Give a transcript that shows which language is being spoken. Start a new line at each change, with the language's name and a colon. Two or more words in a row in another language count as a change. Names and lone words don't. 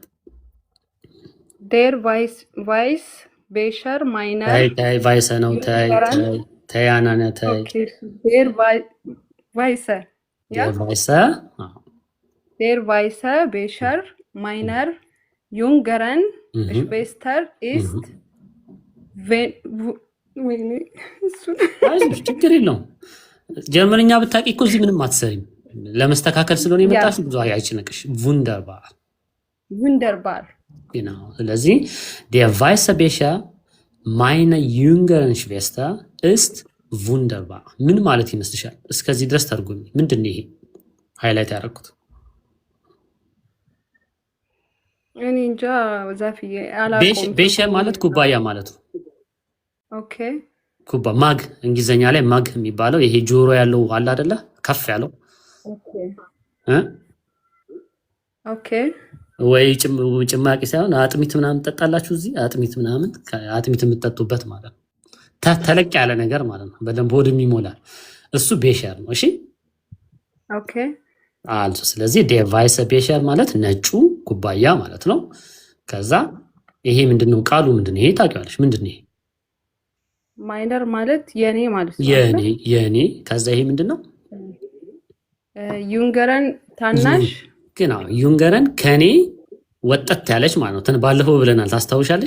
German: der weiß Becher meiner ታይ ቫይሰ ነው ተያናነ ታይ der weiße der weiße Becher meiner jüngeren Schwester ist
Amharic: አይዞሽ ችግር የለውም። ጀርመንኛ ብታውቂ እኮ እዚህ ምንም አትሰሪም። ለመስተካከል ስለሆነ የመጣሽ ብዙ አይጭነቅሽ። wunderbar wunderbar genau ስለዚህ
German: der weiße Becher meiner jüngeren Schwester ist wunderbar
Amharic: ምን ማለት ይመስልሻል? እስከዚህ ድረስ ተርጉሚ። ምንድነው ይሄ ሃይላይት ያደረኩት? እኔ እንጃ ዛፍዬ አላውቅም። ቤሸር ማለት ኩባያ ማለት ነው። ኦኬ ኩባ ማግ እንግሊዘኛ ላይ ማግ የሚባለው ይሄ ጆሮ ያለው አለ አይደለ? ከፍ ያለው ኦኬ ኦኬ ወይ ጭማቂ ሳይሆን አጥሚት ምናምን ጠጣላችሁ እዚህ አጥሚት ምናምን አጥሚት የምትጠጡበት ማለት ነው። ተለቅ ያለ ነገር ማለት ነው። በደንብ ሆድ የሚሞላ እሱ ቤሸር ነው። እሺ ኦኬ አልሶ ስለዚህ
German: der weiße Becher
Amharic: ማለት ነጩ ኩባያ ማለት ነው። ከዛ ይሄ ምንድነው? ቃሉ ምንድነው? ይሄ ታውቂዋለሽ? ምንድነው ይሄ? ማይነር ማለት የኔ ማለት ነው። የኔ ከዛ ይሄ ምንድነው? ዩንገረን ታናሽ ግን ዩንገረን ከኔ ወጣት ያለች ማለት ነው። ባለፈው ብለናል ታስታውሻለሽ?